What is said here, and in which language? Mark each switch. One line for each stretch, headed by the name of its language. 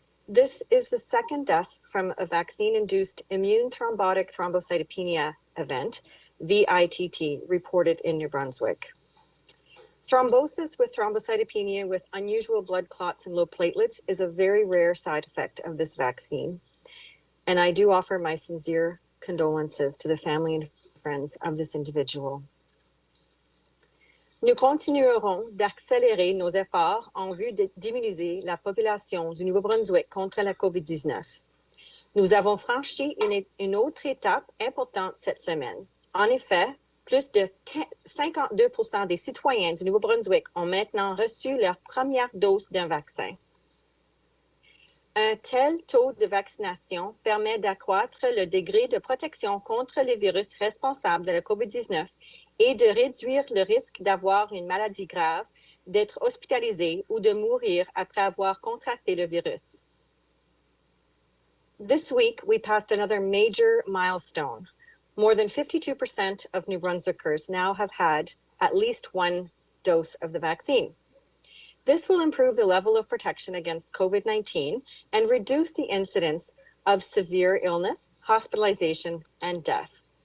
English: This is the second death from a vaccine-induced immune thrombotic thrombocytopenia event, VITT, reported in New Brunswick. Thrombosis with thrombocytopenia with unusual blood clots and low platelets is a very rare side effect of this vaccine. And I do offer my sincere condolences to the family and friends of this individual.
French: Nous continuerons d'accélérer nos efforts en vue d'immuniser la population du Nouveau-Brunswick contre la COVID-19. Nous avons franchi une autre étape importante cette semaine. En effet, plus de 52% des citoyens du Nouveau-Brunswick ont maintenant reçu leur première dose d'un vaccin. Un tel taux de vaccination permet d'accroître le degré de protection contre les virus responsables de la COVID-19 et de réduire le risque d'avoir une maladie grave, d'être hospitalisé ou de mourir après avoir contracté le virus.
English: This week, we passed another major milestone. More than 52% of New Brunswickers now have had at least one dose of the vaccine. This will improve the level of protection against COVID-19 and reduce the incidence of severe illness, hospitalization, and death.